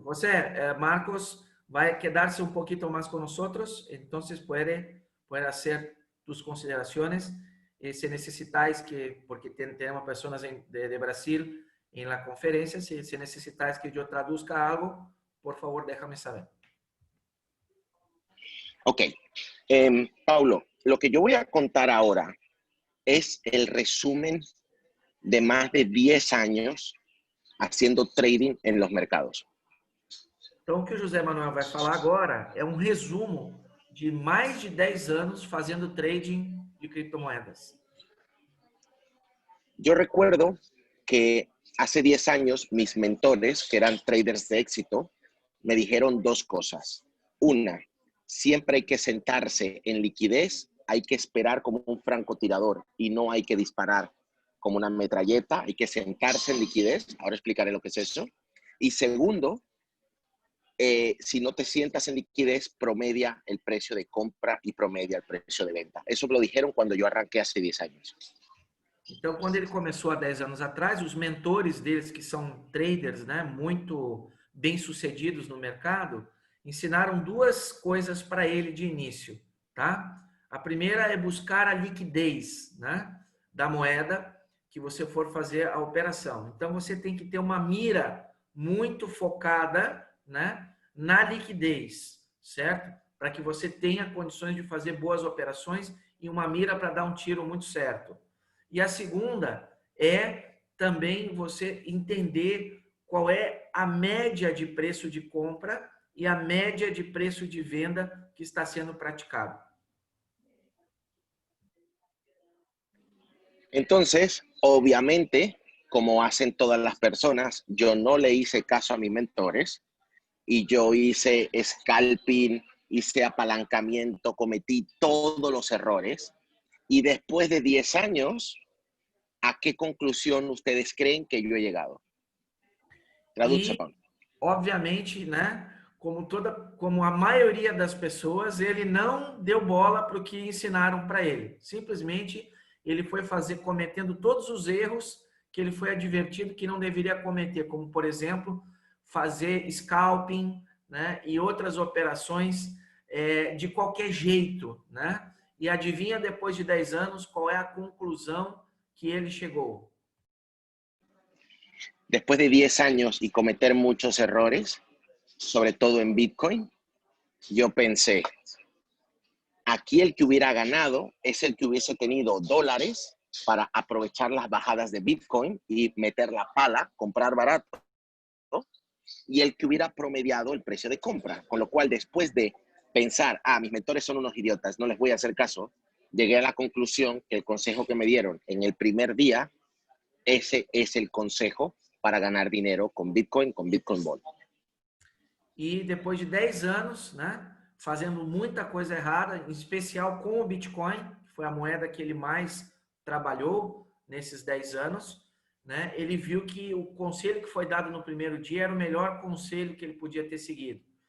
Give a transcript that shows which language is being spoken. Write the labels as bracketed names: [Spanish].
[Portuguese] Você, Marcos, vai quedar-se um pouquinho mais com nós, então pode [Spanish] hacer tus [Portuguese] considerações. Se necessitais porque temos pessoas de Brasil em la conferência, se necessitais que eu [Spanish] traduzca algo, [Portuguese] por favor, [Spanish] déjame saber. Ok. Paulo, lo que yo voy a contar ahora es el resumen de más de 10 años haciendo trading en los mercados. [Portuguese] Então, o que o José Manuel vai falar agora é um resumo de mais de 10 anos fazendo trading de criptomoedas. [Spanish] Yo recuerdo que hace 10 años mis mentores, que eran traders de éxito, me dijeron dos cosas. Una, siempre hay que sentarse en liquidez, hay que esperar como un francotirador y no hay que disparar como una metralleta, hay que sentarse en liquidez. Ahora explicaré lo que es eso. Y segundo, si no te sientas en liquidez, promedia el precio de compra y promedia el precio de venta. Eso me lo dijeron cuando yo arranqué hace 10 años. [Portuguese] Então, quando ele começou há 10 anos atrás, os mentores deles, que são traders, né, muito bem-sucedidos no mercado, ensinaram duas coisas para ele de início, tá? A primeira é buscar a liquidez, né, da moeda que você for fazer a operação. Então, você tem que ter uma mira muito focada, né, na liquidez, certo? Para que você tenha condições de fazer boas operações e uma mira para dar um tiro muito certo. E a segunda é também você entender qual é a média de preço de compra e a média de preço de venda que está sendo praticado. [Spanish] Entonces, obviamente, como hacen todas las personas, yo no le hice caso a mis mentores y yo hice scalping, hice apalancamiento, cometí todos los errores. Y después de 10 años, ¿a qué conclusión ustedes creen que yo he llegado? Traduce, Paulo. [Portuguese] Obviamente, né, como a maioria das pessoas, ele não deu bola para o que ensinaram para ele. Simplesmente, ele foi cometendo todos os erros que ele foi advertido que não deveria cometer, como, por exemplo, fazer scalping, né, e outras operações de qualquer jeito, né? E adivinha, depois de 10 anos, qual é a conclusão que ele chegou? [Spanish] Después de 10 años y cometer muchos errores, sobre todo en Bitcoin, yo pensé, aquí el que hubiera ganado es el que hubiese tenido dólares para aprovechar las bajadas de Bitcoin y meter la pala, comprar barato, y el que hubiera promediado el precio de compra. Con lo cual, después de pensar, mis mentores son unos idiotas, no les voy a hacer caso, llegué a la conclusión que el consejo que me dieron en el primer día, ese es el consejo para ganar dinero con Bitcoin Ball. [Portuguese] E depois de 10 anos, né, fazendo muita coisa errada, em especial com o Bitcoin, que foi a moeda que ele mais trabalhou nesses 10 anos, né, ele viu que o conselho que foi dado no primeiro dia era o melhor conselho que ele podia ter seguido,